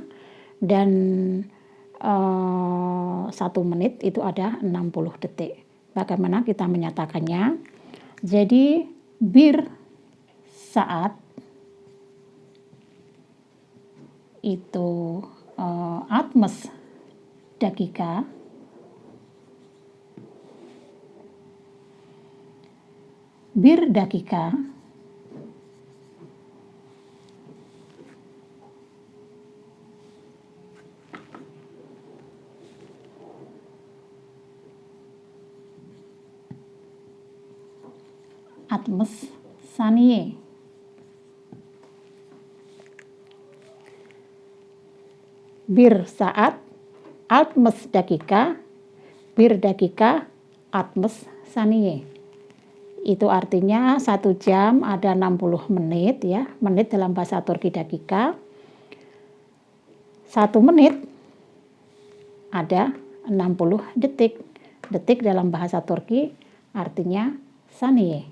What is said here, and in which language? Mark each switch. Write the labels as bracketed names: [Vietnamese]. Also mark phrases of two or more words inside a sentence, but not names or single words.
[Indonesian] Dan 1 menit itu ada 60 detik. Bagaimana kita menyatakannya? Jadi, [Turkish] bir saat [Indonesian] itu 60 dakika. [Turkish] Bir dakika atmes saniye. Bir saat atmes dakika, bir dakika atmes saniye. [Indonesian] Itu artinya 1 jam ada 60 menit ya, menit dalam bahasa Turki dakika. 1 menit ada 60 detik. Detik dalam bahasa Turki artinya saniye.